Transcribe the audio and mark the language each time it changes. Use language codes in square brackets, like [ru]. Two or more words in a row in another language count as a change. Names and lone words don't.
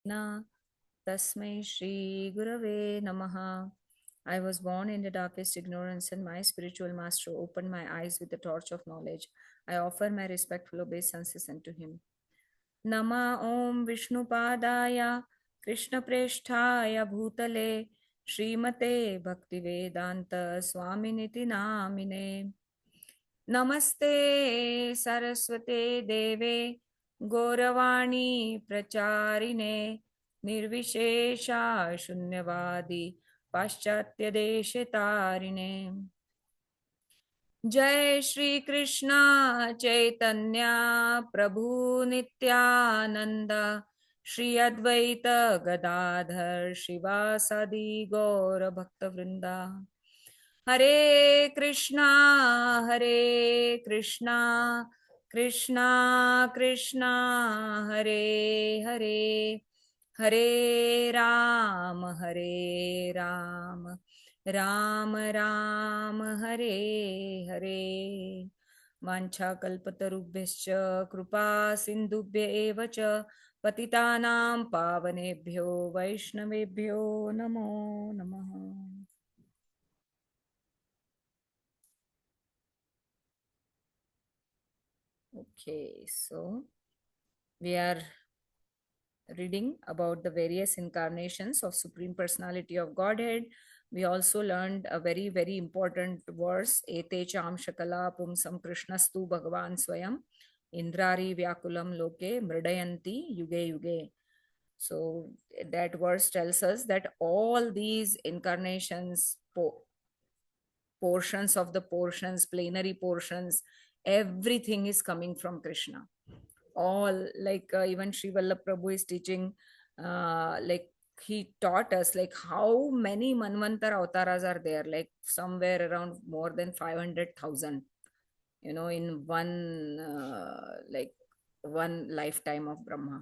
[sa] न तस्मै श्री गुरवे नमः. [en] I was born in the darkest ignorance, and my spiritual master opened my eyes with the torch of knowledge. I offer my respectful obeisance unto him. [sa] नम ॐ विष्णुपादाय कृष्ण प्रेष्ठाय भूतले श्रीमते भक्तिवेदान्त स्वामिनिति नामिने नमस्ते सारस्वते देवे गौरवाणी प्रचारिणे निर्विशेष शून्यवादि पाश्चात्य देशतारिणे जय श्री कृष्णा चैतन्य प्रभु नित्यानंद श्री अद्वैत गदाधर शिवासादि गौर भक्त वृंदा हरे कृष्णा कृष्णा कृष्णा हरे हरे हरे राम राम राम हरे हरे वाञ्छाकल्पतरुभ्यश्च कृपा सिन्धुभ्य एव च पतितानां पावनेभ्यो वैष्णवेभ्यो नमो नमः. [en] Okay, so we are reading about the various incarnations of Supreme Personality of Godhead. We also learned a very, very important verse, [sa] एते चांश कला पुंसः कृष्णस्तु भगवान् स्वयम् इन्द्रारि व्याकुलं लोकं मृडयन्ति युगे युगे. [en] So that verse tells us that all these incarnations, portions of the portions, plenary portions, everything is coming from Krishna. All like even Sri Vallabh Prabhu is teaching, like he taught us like how many Manvantar avatars are there, like somewhere around more than 500,000, in one like one lifetime of Brahma.